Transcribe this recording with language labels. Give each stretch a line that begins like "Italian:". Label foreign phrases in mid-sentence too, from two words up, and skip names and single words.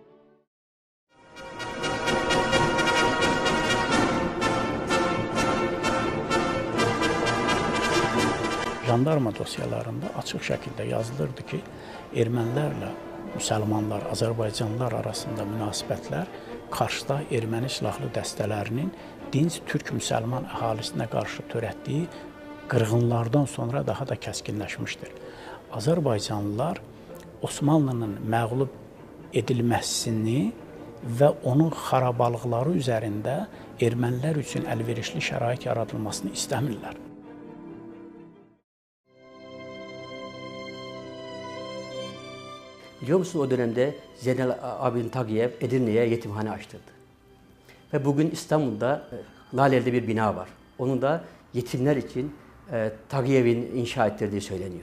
Azerbaijani: Jandarma dosyalarında açıq şəkildə yazılırdı ki, ermənilərlə müsəlmanlar, Azərbaycanlılar arasında münasibətlər Karsda erməni silahlı dəstələrinin dinc türk-müsəlman əhalisinə qarşı törətdiyi qırğınlardan sonra daha da kəskinləşmişdir. Azərbaycanlılar Osmanlının məğlub edilməsini və onun xarabalıqları üzərində ermənilər üçün əlverişli şərait yaradılmasını istəmirlər.
Turkish: Biliyor musun o dönemde Zeynalabdin Tağıyev Edirne'ye yetimhane açtırdı. Ve bugün İstanbul'da Laleli'de bir bina var. Onun da yetimler için Tağıyev'in inşa ettirdiği söyleniyor.